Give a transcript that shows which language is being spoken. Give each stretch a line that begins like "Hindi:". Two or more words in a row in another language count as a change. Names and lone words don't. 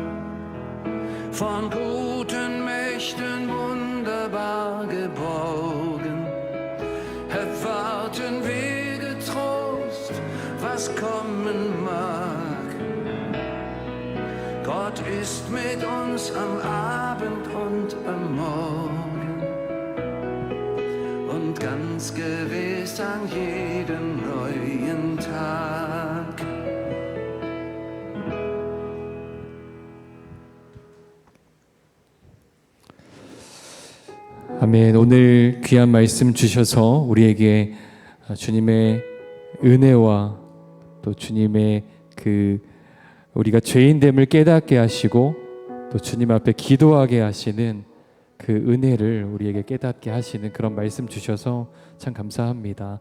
German: Von guten Mächten wunderbar geborgen, erwarten wir getrost, was kommen mag. Gott ist mit uns am Abend und am Morgen und ganz gewiss an jedem neuen Tag.
Korean: 아멘. 오늘 귀한 말씀 주셔서 우리에게 주님의 은혜와 또 주님의 우리가 죄인됨을 깨닫게 하시고 또 주님 앞에 기도하게 하시는 그 은혜를 우리에게 깨닫게 하시는 그런 말씀 주셔서 참 감사합니다.